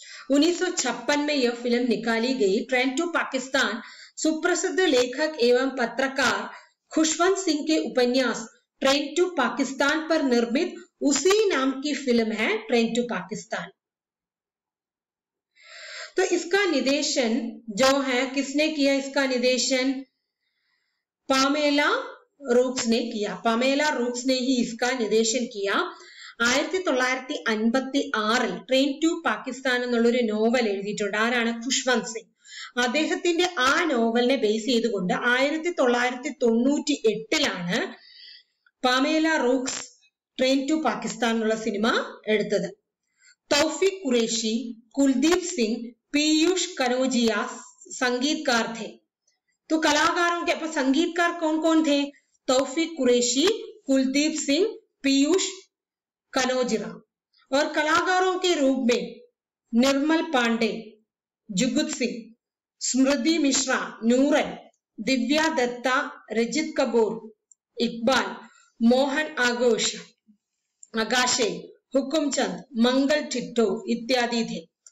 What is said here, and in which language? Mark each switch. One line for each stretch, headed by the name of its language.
Hindi: 1956 में यह फिल्म निकाली गई। ट्रेन टू पाकिस्तान सुप्रसिद्ध लेखक एवं पत्रकार खुशवंत सिंह के उपन्यास ट्रेन टू पाकिस्तान पर निर्मित उसी नाम की फिल्म है ट्रेन टू पाकिस्तान। तो इसका निर्देशन जो है किसने किया? इसका निर्देशन पामेला रोक्स ने किया। पामेला रोक्स ने ही इसका निर्देशन किया।
Malayalam: 1956 ട്രെയിൻ ടു പാകിസ്ഥാൻ എന്നുള്ളൊരു നോവൽ എഴുതിയിട്ടുണ്ട്. ആരാണ്? ഖുഷ്വന്ത് സിംഗ്. അദ്ദേഹത്തിന്റെ ആ നോവലിനെ ബേസ് ചെയ്തുകൊണ്ട് 1998 പാമേല റോക്സ് ട്രെയിൻ ടു പാകിസ്ഥാൻ എന്നുള്ള സിനിമ എടുത്തത്.
Hindi: तौफीक कुरैशी, कुलदीप सिंह, पीयूष कनौजिया संगीतकार थे। तो कलाकारों के संगीतकार कौन कौन थे? तौफीक कुरैशी, कुलदीप सिंह, पीयूष कनौजिया। और कलाकारों के रूप में निर्मल पांडे, जुगुत सिंह, स्मृति मिश्रा, नूरन, दिव्या दत्ता, रजित कपूर, इकबाल, मोहन आगाशे, हुकुमचंद, मंगल टिट्टो इत्यादि थे।